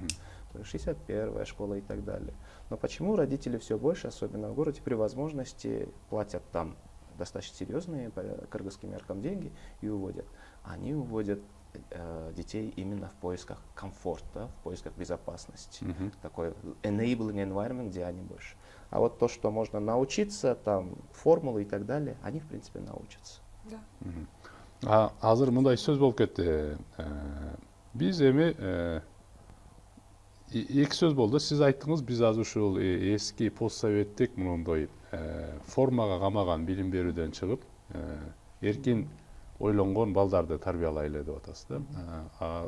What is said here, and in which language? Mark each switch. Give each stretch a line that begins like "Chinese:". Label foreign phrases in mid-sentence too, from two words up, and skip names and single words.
Russian: То есть 61-я школа и так далее. Но почему родители все больше, особенно в городе, при возможности платят там достаточно серьезные по кыргызским меркам деньги и уводят? Они уводят детей именно в поисках комфорта, в поисках безопасности. Такой
English: enabling environment,
Russian: где они больше. А вот то, что можно научиться, там, формулы и так далее, они, в принципе, научатся. Да.
Kyrgyz: Азыр мындай сөз болуп кетти. Биз эми эки сөз болду. Сиз айттыңыз, биз азыр ушул эски постсоветтик мындай формага камаган билим берүүдөн чыгып, эркин ойлонгон балдарды тарбиялайлы деп атасыз да.